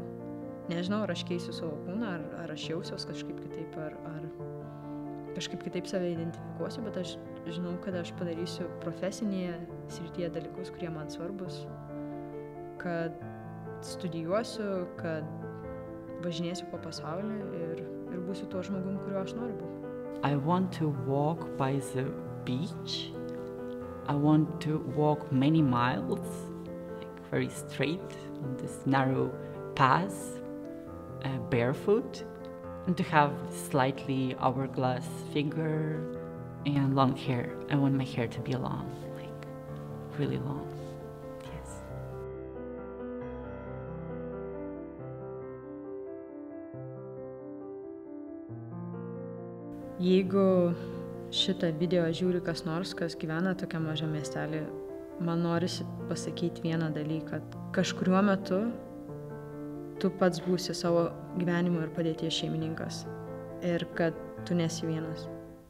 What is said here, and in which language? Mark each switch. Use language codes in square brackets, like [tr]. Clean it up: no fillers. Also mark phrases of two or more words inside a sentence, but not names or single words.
[lt] Nežinau, ar aš keisiu savo kūną, ar aš jausiuos kažkaip kitaip, ar kažkaip kitaip save identifikuosiu, bet aš žinau, kad aš padarysiu profesinėje srityje dalykus, kurie man svarbus, kad studijuosiu, kad važinėsiu po pasaulį ir būsiu tuo žmogum, kuriuo aš noriu būti. [en] I want to walk by the beach. I want to walk many miles, like very straight on this narrow path, barefoot, and to have slightly hourglass figure and long hair. I want my hair to be long, like really long. Yes. [lt] Jeigu šitą video žiūri kas nors, kas gyvena tokia maža miestelį, man norisi pasakyti vieną dalyką, kad kažkuriuo metu tu pats būsi savo gyvenimo ir padėties šeimininkas ir kad tu nesi vienas.